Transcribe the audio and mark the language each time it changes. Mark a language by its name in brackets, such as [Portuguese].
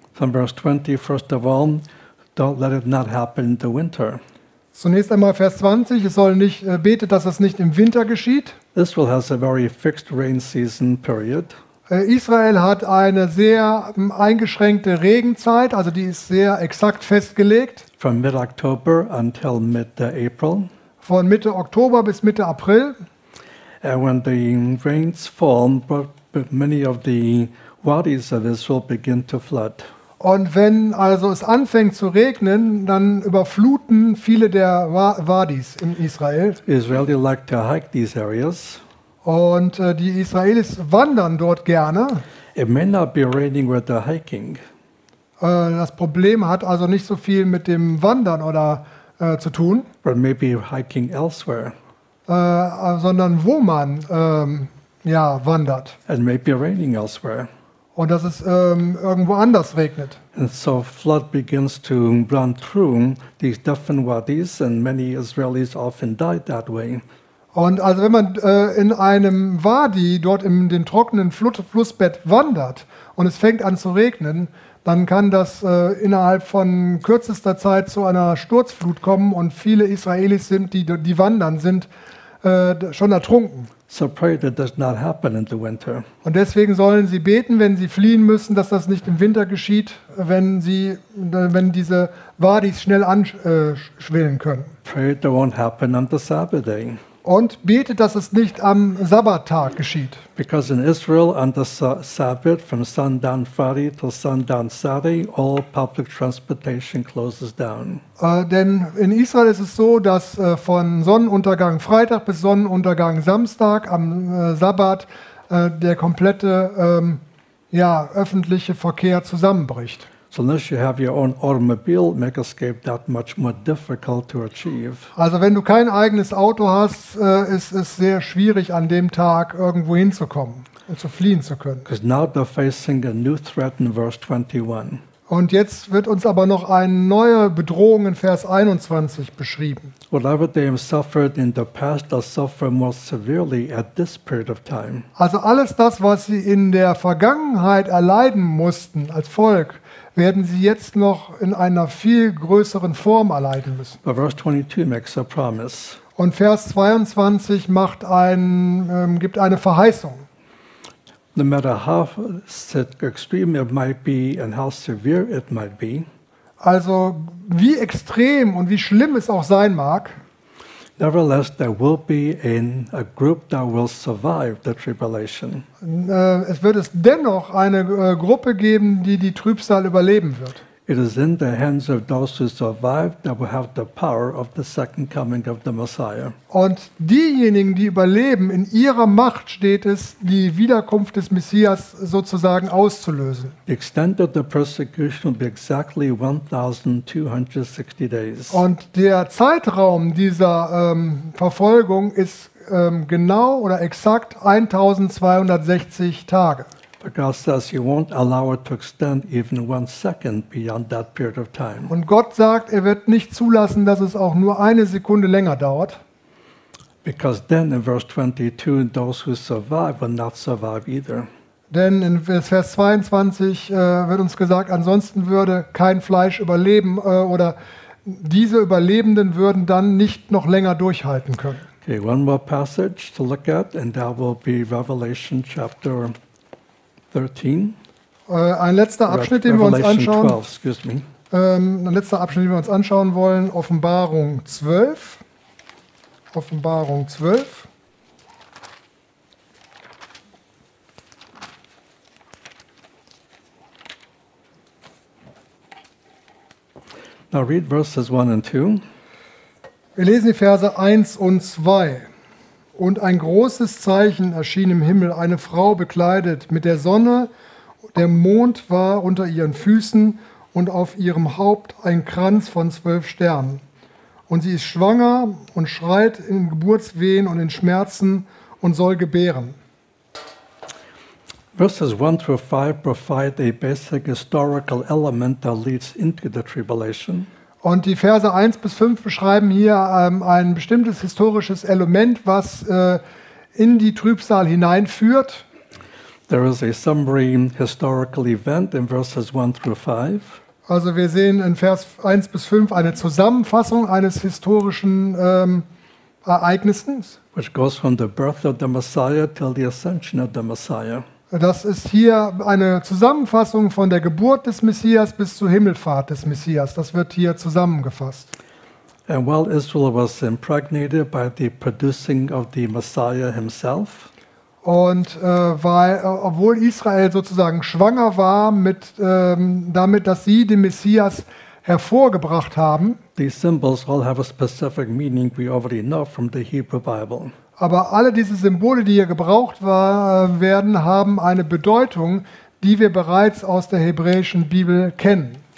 [English] From verse 20, first of all, don't let it not happen in the winter. [German] Zunächst einmal Vers 20, es soll nicht betet, dass es nicht im Winter geschieht. [English] Israel has a very fixed rain season period. [German] Israel hat eine sehr eingeschränkte Regenzeit, also die ist sehr exakt festgelegt. [English] From mid-October until mid-April. [German] Von Mitte Oktober bis Mitte April. [English] And when the rains fall, many of the wadis of Israel begin to flood. [German] Und wenn also es anfängt zu regnen, dann überfluten viele der Wadis in Israel. [English] Israelis like to hike these areas. [German] Und die Israelis wandern dort gerne. [English] It may not be raining where they're hiking. [German] Das Problem hat also nicht so viel mit dem Wandern oder zu tun. [English] But maybe hiking elsewhere. [German] Sondern wo man wandert. [English] And maybe raining elsewhere. [German] Und dass es irgendwo anders regnet. [English] And so flood begins to run through these different wadis, and many Israelis often died that way. [German] Und also wenn man in einem Wadi dort in den trockenen Flussbett wandert und es fängt an zu regnen, dann kann das innerhalb von kürzester Zeit zu einer Sturzflut kommen und viele Israelis sind, die wandern, sind schon ertrunken. [English] So pray that does not happen in the winter. [German] Und deswegen sollen sie beten, wenn sie fliehen müssen, dass das nicht im Winter geschieht, wenn diese Wadis schnell anschwillen können. [English] Pray that won't happen on the Sabbath day. [German] Und betet, dass es nicht am Sabbattag geschieht. [English] Because in Israel on the Sabbath from sundown Friday till sundown Saturday all public transportation closes down. [German] Denn in Israel ist es so, dass von Sonnenuntergang Freitag bis Sonnenuntergang Samstag am Sabbat der komplette öffentliche Verkehr zusammenbricht. [English] So unless you have your own automobile, make escape that much more difficult to achieve. [German] Also wenn du kein eigenes Auto hast, ist es sehr schwierig, an dem Tag irgendwo hinzukommen und zu fliehen zu können. [English] Because now they're facing a new threat in verse 21. [German] Und jetzt wird uns aber noch eine neue Bedrohung in Vers 21 beschrieben. [English] Whatever they have suffered in the past, they'll suffer more severely at this period of time. [German] Also alles das, was sie in der Vergangenheit erleiden mussten als Volk, werden sie jetzt noch in einer viel größeren Form erleiden müssen. [English] But verse 22 makes a promise. [German] Und Vers 22 macht gibt eine Verheißung. [English] No matter how extreme it might be and how severe it might be. [German] Also wie extrem und wie schlimm es auch sein mag. [English] Nevertheless, there will be in a group that will survive the tribulation. [German] Es wird es dennoch eine Gruppe geben, die Trübsal überleben wird. [English] It is in the hands of those who survive that will have the power of the second coming of the Messiah. [German] Und diejenigen, die überleben, in ihrer Macht steht es, die Wiederkunft des Messias sozusagen auszulösen. [English] The extent of the persecution will be exactly 1260 days. [German] Und der Zeitraum dieser Verfolgung ist genau oder exakt 1260 Tage. [English] But God says he won't allow it to extend even one second beyond that period of time. [German] Und Gott sagt, wird nicht zulassen, dass es auch nur eine Sekunde länger dauert. [English] Because then in verse 22, those who survive will not survive either. [German] Denn in Vers 22 wird uns gesagt, ansonsten würde kein Fleisch überleben oder diese Überlebenden würden dann nicht noch länger durchhalten können. [English] Okay, one more passage to look at and that will be Revelation chapter 13. [German] Ein letzter Abschnitt, den wir uns anschauen. [English] Revelation 12, excuse me. [German] Ein letzter Abschnitt, den wir uns anschauen wollen. Offenbarung 12. Offenbarung 12. [English] Now read verses 1 and 2. [German] Wir lesen die Verse 1 und 2. Und ein großes Zeichen erschien im Himmel, eine Frau bekleidet mit der Sonne, der Mond war unter ihren Füßen und auf ihrem Haupt ein Kranz von 12 Sternen. Und sie ist schwanger und schreit in Geburtswehen und in Schmerzen und soll gebären. [English] Verses 1 through 5 provide a basic historical element that leads into the tribulation. [German] Und die Verse 1 bis 5 beschreiben hier ein bestimmtes historisches Element, was in die Trübsal hineinführt. [English] There is a summary historical event in verses 1 through 5. [German] Also wir sehen in Vers 1 bis 5 eine Zusammenfassung eines historischen Ereignisses. [English] Which goes from the birth of the Messiah till the ascension of the Messiah. [German] Das ist hier eine Zusammenfassung von der Geburt des Messias bis zur Himmelfahrt des Messias. Das wird hier zusammengefasst. [English] And while Israel was impregnated by the producing of the Messiah himself. [German] Und obwohl Israel sozusagen schwanger war mit damit, dass sie den Messias hervorgebracht haben. [English] These symbols all have a specific meaning we already know from the Hebrew Bible. [German] Aber alle diese Symbole, die hier gebraucht werden, haben eine Bedeutung, die wir bereits aus der hebräischen Bibel kennen.